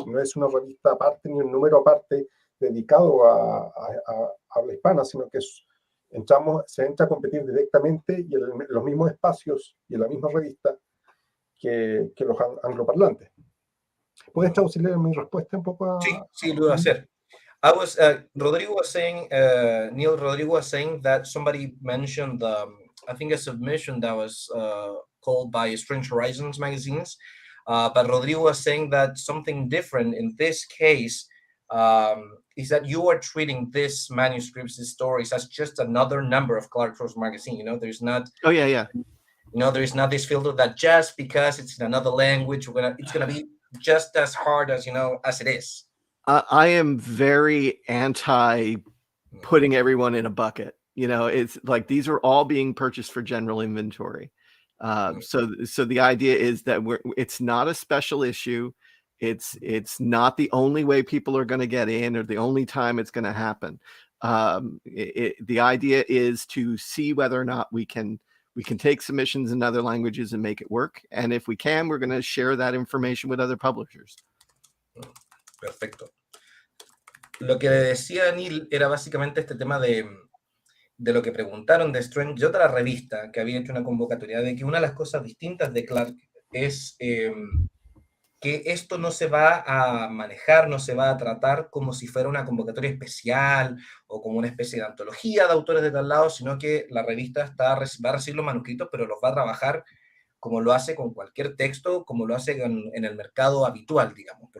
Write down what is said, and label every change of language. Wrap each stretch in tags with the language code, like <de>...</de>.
<es>No es una revista aparte ni un número aparte dedicado a habla hispana, sino que se entra a competir directamente y en los mismos espacios y en la misma revista que los angloparlantes. ¿Puedes traducirle mi respuesta un poco? Sí, lo voy a hacer.</es> <en>Rodrigo was saying, Neil, Rodrigo was saying that somebody mentioned, I think, a submission that was called by Strange Horizons magazines, but Rodrigo was saying that something different in this case is that you are treating these manuscripts, these stories, as just another number of Clarkesworld Magazine. There's not. Oh yeah. There is not this filter that just because it's in another language, it's gonna be just as hard as as it is. I am very anti putting everyone in a bucket. It's like these are all being purchased for general inventory. So the idea is that it's not a special issue. It's not the only way people are going to get in or the only time it's going to happen. The idea is to see whether or not we can take submissions in other languages and make it work. And if we can, we're going to share that information with other publishers.</en> <es>Perfecto. Lo que decía Neil era básicamente este tema de lo que preguntaron de Strange, de otra revista que había hecho una convocatoria, de que una de las cosas distintas de Clarke es que esto no se va a manejar, no se va a tratar como si fuera una convocatoria especial o como una especie de antología de autores de tal lado, sino que la revista va a recibir los manuscritos, pero los va a trabajar como lo hace con cualquier texto, como lo hace en el mercado habitual, digamos.</es>